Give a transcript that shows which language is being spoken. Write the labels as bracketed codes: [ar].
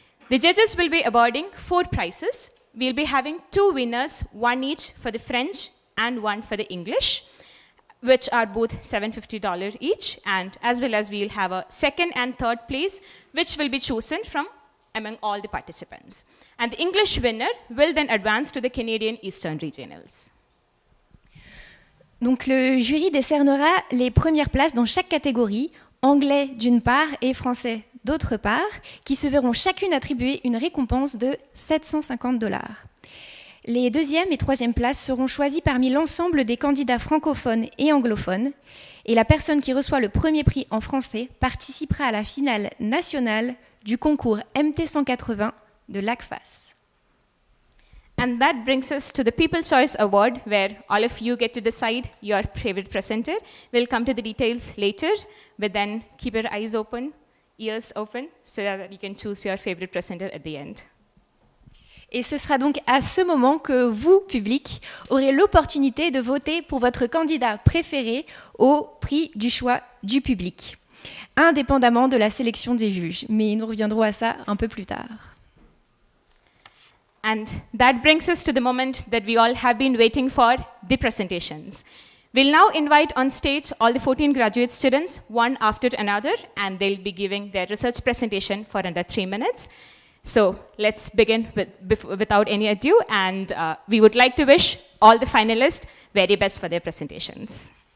[en] The judges will be awarding 4 prizes. We'll be having 2 winners, one each for the French and one for the English. which are both $750 each, and as well as we'll have a second and third place, which will be chosen from among all the participants. And the English winner will then advance to the Canadian Eastern Regionals. [fr] Donc le jury décernera les premières places dans chaque catégorie, anglais d'une part et français d'autre part, qui se verront chacune attribuer une récompense de $750. Les deuxième et troisième places seront choisies parmi l'ensemble des candidats francophones et anglophones, et la personne qui reçoit le premier prix en français participera à la finale nationale du concours MT180 de l'ACFAS. [en] And that brings us to the People Choice Award, where all of you get to decide your favorite presenter. We'll come to the details later, but then keep your eyes open, ears open, so that you can choose your favorite presenter at the end. [fr] Et ce sera donc à ce moment que vous, public, aurez l'opportunité de voter pour votre candidat préféré au prix du choix du public, indépendamment de la sélection des juges. Mais nous reviendrons à ça un peu plus tard. [en] And that brings us to the moment that we all have been waiting for, the presentations. We'll now invite on stage all the 14 graduate students, one after another, and they'll be giving their research presentation for under 3 minutes. So let's begin without any ado, and we would like to wish all the finalists very best for their presentations.